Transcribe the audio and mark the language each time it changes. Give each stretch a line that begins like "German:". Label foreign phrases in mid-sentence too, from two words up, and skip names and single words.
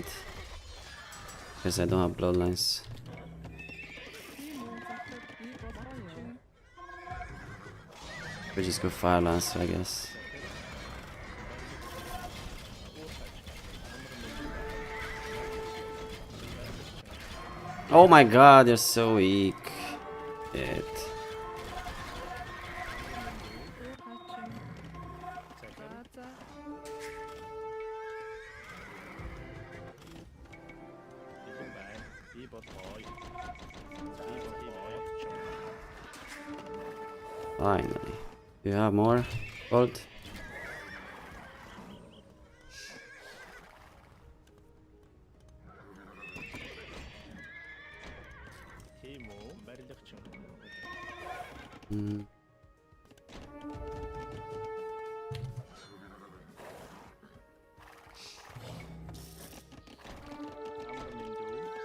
English: Because I don't have bloodlines.
Mongolian: Тийм үү захад би болгоё.
English: We just go fire lancer, I guess. Oh my god, you're so weak. Shit.
Mongolian: Хачин. За за. Бэлэн байна. Би болгоё. Би болгоё.
English: Finally. Do you have more gold?
Mongolian: Тийм үү? Барилгачин. Mm. Амар мэнд үү?